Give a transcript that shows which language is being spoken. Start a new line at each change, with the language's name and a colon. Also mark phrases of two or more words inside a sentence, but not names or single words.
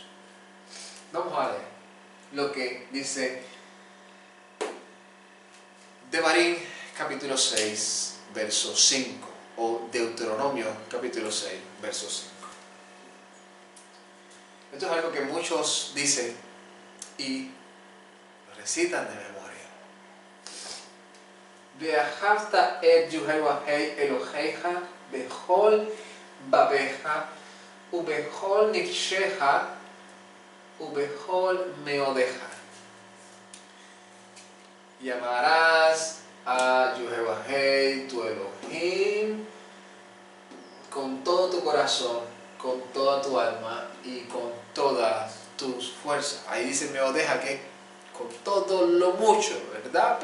Spanish: Vamos a leer lo que dice Devarim capítulo 6 verso 5 o Deuteronomio capítulo 6 verso 5. Esto es algo que muchos dicen y lo recitan de memoria.
Hebrew: ואהבת את יהוה אלהיך בכל לבבך ובכל נפשך ובכל מאדך.
Spanish: Y amarás a Yehová tu Elohim con todo tu corazón, con toda tu alma y con todas tus fuerzas. Ahí dice meodeja, que con todo lo mucho, ¿verdad?